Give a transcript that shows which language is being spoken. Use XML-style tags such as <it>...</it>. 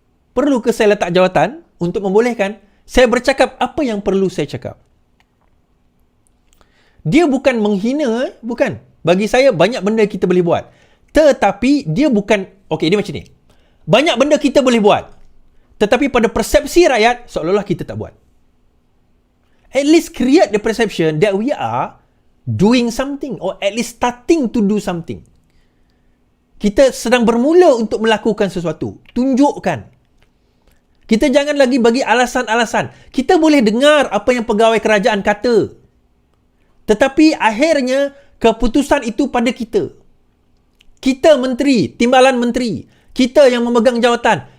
<ms>Perlu ke saya letak jawatan untuk membolehkan saya bercakap apa yang perlu saya cakap? Dia bukan menghina, bukan. Bagi saya, banyak benda kita boleh buat. Tetapi, dia bukan... Okey, dia macam ni. Banyak benda kita boleh buat. Tetapi pada persepsi rakyat, seolah-olah kita tak buat.</ms> <en>At least create the perception that we are doing something, or at least starting to do something.</en> <ms>Kita sedang bermula untuk melakukan sesuatu. Tunjukkan. Kita jangan lagi bagi alasan-alasan. Kita boleh dengar apa yang pegawai kerajaan kata. Tetapi akhirnya keputusan itu pada kita. Kita menteri, timbalan menteri. Kita yang memegang jawatan.</ms>